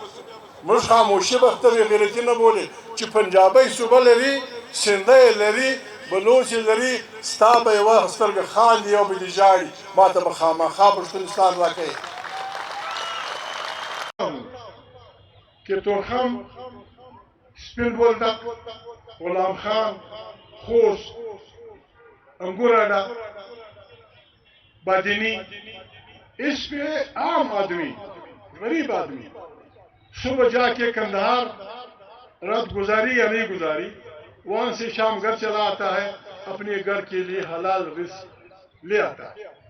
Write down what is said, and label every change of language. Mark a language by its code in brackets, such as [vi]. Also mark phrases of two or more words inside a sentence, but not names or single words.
[ps] موږ خاموشي به ته بې غیرتي نه بولې چې پنجابی صوبه لري، سندی لري، بلوچ لري، ستا به یوه سترګه خاندي او به دې ژاړي، ما ته به خامخا پښتونستان راکوي. کتورخم، سپین بولدک، غلام خان، خوست، [ur] انگور اڈا، بادینی، اس پہ عام آدمی، غریب آدمی صبح جا کے کندہار رات گزاری یا نہیں گزاری، وہاں سے شام گھر چلا آتا ہے، اپنے گھر کے لیے حلال رزق لے آتا ہے.